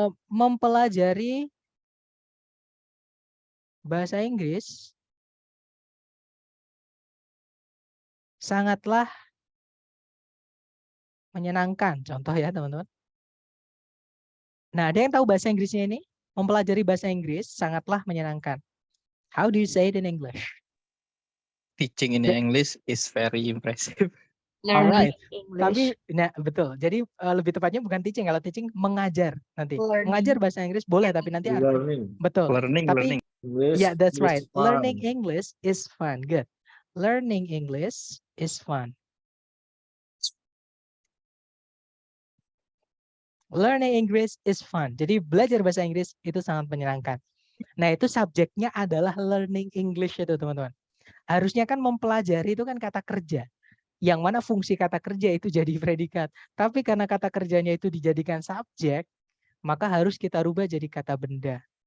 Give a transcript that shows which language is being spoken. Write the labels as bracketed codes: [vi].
[id] Mempelajari bahasa Inggris sangatlah menyenangkan. Contoh ya, teman-teman. Nah, ada yang tahu bahasa Inggrisnya ini? Mempelajari bahasa Inggris sangatlah menyenangkan. How do you say it in English? [en] Teaching in English is very impressive. Alright. English. [id] Tapi, nah betul. Jadi lebih tepatnya bukan teaching. Kalau teaching mengajar nanti. [en] Learning. [id] Mengajar bahasa Inggris boleh, tapi nanti [en] Learning. [id] betul. [en] Learning. English Yeah, that's is right. fun. Learning English is fun. Good. Learning English is fun. Learning English is fun. [id] Jadi belajar bahasa Inggris itu sangat menyenangkan. Nah, itu subjeknya adalah [en] learning English [id] itu, teman-teman. Harusnya kan mempelajari itu kan kata kerja. Yang mana fungsi kata kerja itu jadi predikat. Tapi karena kata kerjanya itu dijadikan subjek, maka harus kita rubah jadi kata benda.